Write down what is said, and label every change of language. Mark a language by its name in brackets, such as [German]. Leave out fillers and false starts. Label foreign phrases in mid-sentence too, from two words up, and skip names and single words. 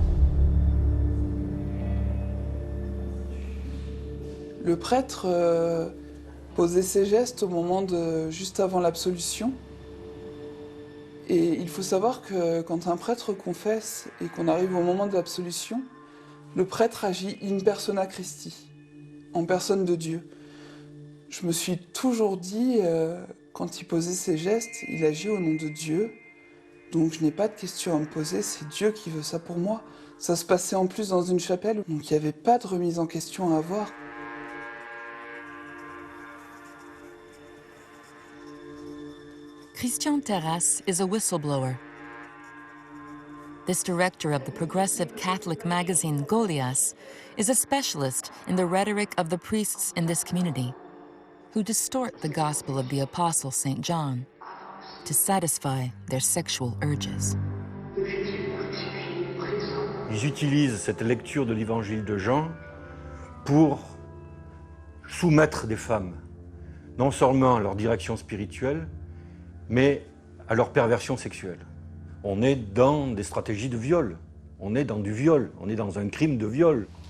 [French] Le prêtre posait ses gestes au moment juste avant l'absolution. Et il faut savoir que quand un prêtre confesse et qu'on arrive au moment de l'absolution, le prêtre agit [Latin] in persona Christi, [French] en personne de Dieu. Je me suis toujours dit, quand il posait ses gestes, il agit au nom de Dieu. Donc je n'ai pas de questions à me poser, c'est Dieu qui veut ça pour moi. Ça se passait en plus dans une chapelle, donc il n'y avait pas de remise en question à avoir. [English] Christian Terrasse is a whistleblower. This director of the progressive Catholic magazine Goliath is a specialist in the rhetoric of the priests in this community, who distort the gospel of the Apostle St. John to satisfy their sexual urges. [French] Ils utilisent cette lecture de l'évangile de Jean pour soumettre des femmes, non seulement à leur direction spirituelle, mais à leur perversion sexuelle. On est dans des stratégies de viol, on est dans du viol, on est dans un crime de viol.